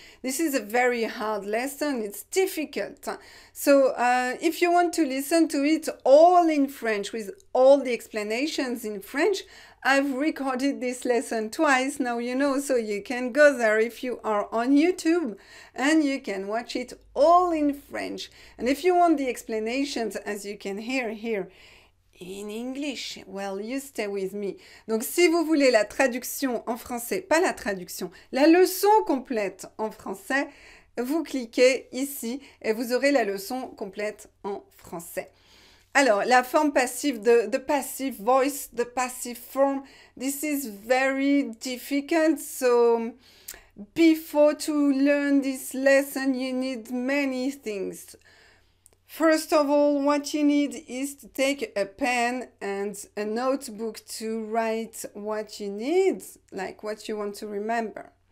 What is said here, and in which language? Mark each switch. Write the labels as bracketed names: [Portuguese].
[English] This is a very hard lesson, it's difficult. So if you want to listen to it all in French with all the explanations in French, I've recorded this lesson twice, now you know, so you can go there if you are on YouTube and you can watch it all in French. And if you want the explanations, as you can hear here, in English, well, you stay with me. [French] Donc, si vous voulez la traduction en français, pas la traduction, la leçon complète en français, vous cliquez ici et vous aurez la leçon complète en français. Alors, la forme passive, [English] the passive voice, the passive form, this is very difficult. So, before to learn this lesson, you need many things. First of all, what you need is to take a pen and a notebook to write what you need, like what you want to remember.